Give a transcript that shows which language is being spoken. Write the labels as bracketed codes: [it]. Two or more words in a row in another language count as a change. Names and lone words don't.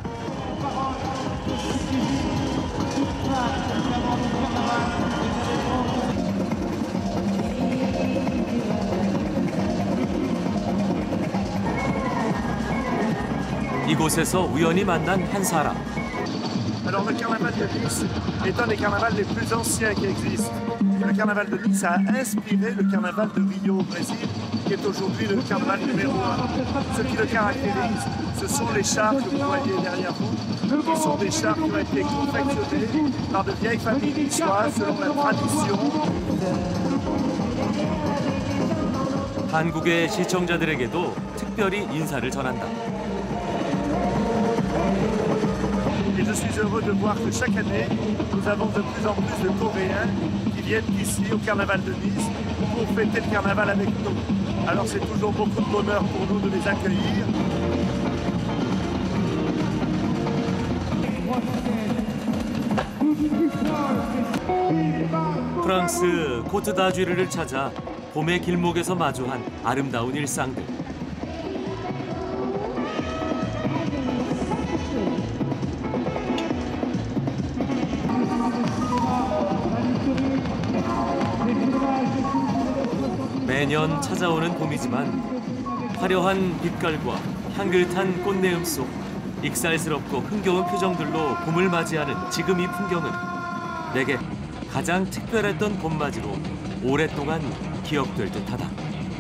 [ko] 이곳에서 우연히 만난 한 사람. [fr] Alors le carnaval de Nice est un des carnavals les plus anciens qui existent. Le carnaval de Nice a inspiré le carnaval de Rio au Brésil, qui est aujourd'hui le carnaval numéro 1. Ce qui le caractérise, ce sont les chars que vous voyez derrière vous, qui sont des chars qui ont été confectionnés par de vieilles familles niçoises selon la tradition. [ko] 한국의 시청자들에게도 특별히 인사를 전한다. [fr] Et je suis heureux de voir que chaque année, nous avons de plus en plus de Coréens qui viennent ici au carnaval de Nice pour fêter le carnaval avec nous. Alors c'est toujours beaucoup de bonheur pour nous de les accueillir. [ko] 프랑스 코트다주르를 찾아 봄의 길목에서 마주한 아름다운 일상들. 매년 찾아오는 봄이지만 화려한 빛깔과 향긋한 꽃내음 속 익살스럽고 흥겨운 표정들로 봄을 맞이하는 지금 이 풍경은 내게 가장 특별했던 봄맞이로 오랫동안 기억될 듯하다.